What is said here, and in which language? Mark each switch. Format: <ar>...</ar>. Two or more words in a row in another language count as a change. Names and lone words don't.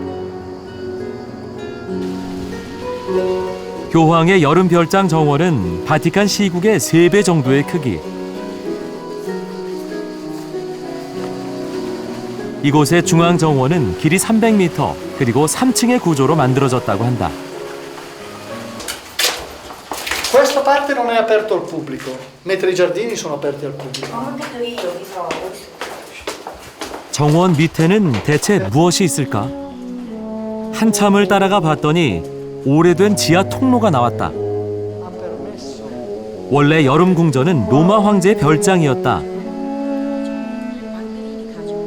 <ko>교황의 여름 별장 정원은 바티칸 시국의 3배 정도의 크기. 이곳의 중앙 정원은 길이 300m, 그리고 3층의 구조로 만들어졌다고 한다.</ko> <it>Questa parte non è aperto al pubblico, mentre i giardini sono aperti al pubblico.</it> <ko>정원 밑에는 대체 무엇이 있을까? 한참을 따라가 봤더니 오래된 지하 통로가 나왔다. 원래 여름 궁전은 로마 황제의 별장이었다.</ko>